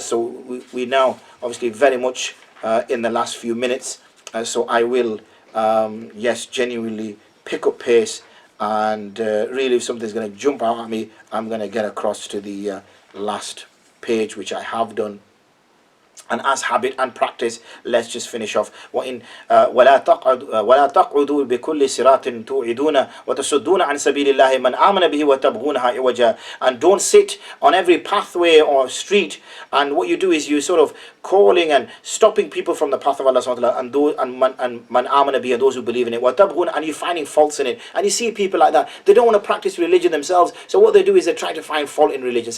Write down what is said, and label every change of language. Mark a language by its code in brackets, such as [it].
[en] So we now, obviously, very much in the last few minutes, so I will, yes, genuinely pick up pace And really, if something's going to jump out at me, I'm going to get across to the last page, which I have done. And as habit and practice, let's just finish off. [ar] وإن ولا تقعدوا بكل صراط توعدون وتصدون عن سبيل الله من آمن به وتبغونها عوجا. [en] And don't sit on every pathway or street, and what you do is you sort of calling and stopping people from the path of Allah subhanahu wa ta'ala, and those and [ar] man amana bihi, [en] and those who believe in it, [ar] وتبغون, [en] and you're finding faults in it. And you see people like that, they don't want to practice religion themselves, so what they do is they try to find fault in religion.